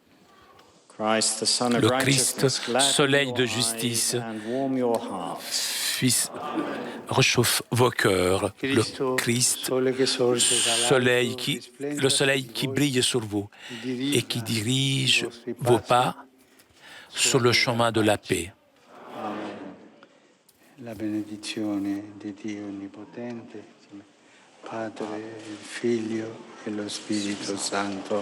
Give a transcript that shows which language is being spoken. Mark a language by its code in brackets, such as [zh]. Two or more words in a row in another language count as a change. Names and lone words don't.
[fr] Le Christ, soleil de justice, réchauffe vos cœurs. Le Christ, le soleil qui brille sur vous et qui dirige vos pas sur le chemin de la paix. [it] La benedizione di Dio Onnipotente, Padre, il Figlio e lo Spirito Santo.